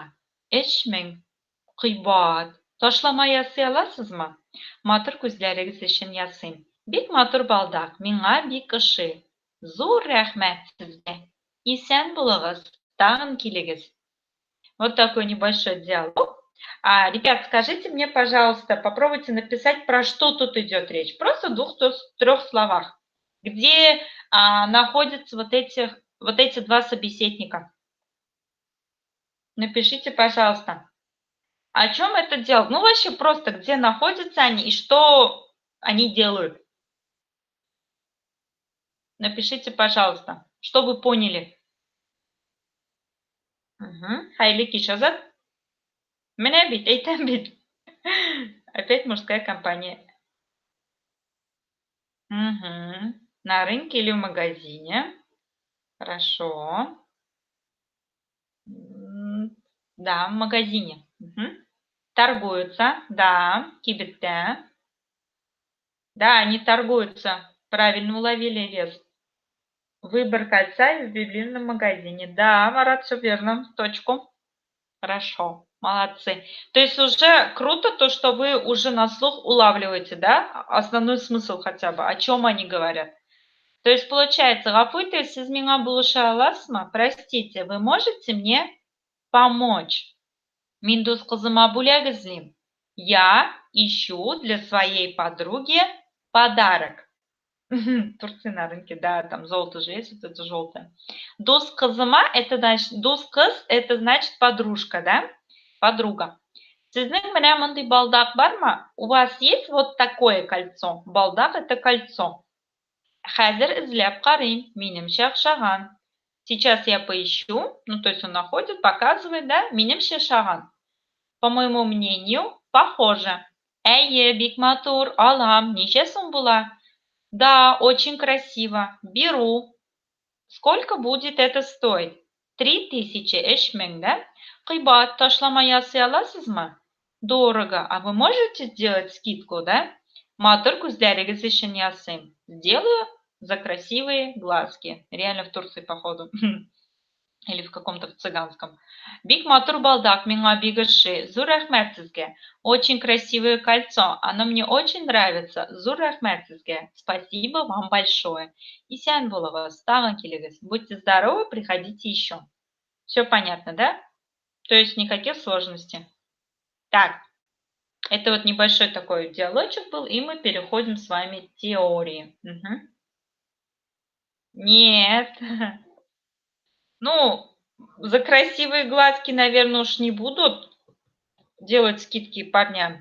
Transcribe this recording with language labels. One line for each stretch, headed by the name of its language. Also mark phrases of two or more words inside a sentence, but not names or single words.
Tatar: 3000. Кыйбат. Ташлама ясый аласызмы? Матур күзләрегез өчен ясыйм. Бик матур балдак. Миңа бик ошый. Зур рәхмәт сезгә. Исән булыгыз. Тагын килегез.
Russian: Вот такой небольшой диалог. Ребят, скажите мне, пожалуйста, попробуйте написать, про что тут идет речь. Просто в 2-3 словах. Где находятся вот эти 2 собеседника? Напишите, пожалуйста. О чем это диалог? Ну, вообще просто, где находятся они и что они делают. Напишите, пожалуйста, что вы поняли.
Tatar: Хәйле кич, Азат. Менә бит, әйтәм бит.
Russian: Опять мужская компания. На рынке или в магазине? Хорошо. Да, в магазине. Торгуются, да, кибетте. Да, они торгуются. Правильно уловили вес. Выбор кольца в ювелирном магазине. Да, Марат, все верно, точку. Хорошо, молодцы. То есть уже круто то, что вы уже на слух улавливаете, да, основной смысл хотя бы, о чем они говорят. То есть получается,
Tatar: Гафуйте, сез миңа булыша аласызмы?
Russian: Простите, вы можете мне помочь?
Tatar: Мин дус кызыма бүләк эзлим.
Russian: Я ищу для своей подруги подарок. Турция на рынке, да, там золото же есть, вот это желтое.
Tatar: Дус кызыма,
Russian: это значит,
Tatar: дус кыз,
Russian: это значит подружка, да? Подруга.
Tatar: Сезнең менә мондай балдак бармы?
Russian: У вас есть вот такое кольцо? Балдак это кольцо.
Tatar: Хәзер эзләп карыйм, минемчә охшаган.
Russian: Сейчас я поищу, ну, то есть он находит, показывает, да,
Tatar: минимше шаган.
Russian: По моему мнению, похоже.
Tatar: Эйе, бик матур, алам, ниче сумбула.
Russian: Да, очень красиво. Беру. Сколько будет это стоить?
Tatar: 3000 эшмең, да? Кыйбат ташлама ясый аласызмы?
Russian: Дорого. А вы можете сделать скидку, да?
Tatar: Матур күзләрегез өчен ясыйм.
Russian: Сделаю за красивые глазки. Реально в Турции, походу. Или в каком-то цыганском.
Tatar: Бик матур балдак миңа бигыши. Зур рәхмәт сезгә.
Russian: Очень красивое кольцо. Оно мне очень нравится.
Tatar: Зур рәхмәт сезгә.
Russian: Спасибо вам большое.
Tatar: Исән булыгыз, тагын килегез.
Russian: Будьте здоровы, приходите еще. Все понятно, да? То есть никаких сложностей. Так, это вот небольшой такой диалогчик был, и мы переходим с вами к теории. Мгм. Нет. Ну, за красивые глазки, наверное, уж не будут делать скидки парням.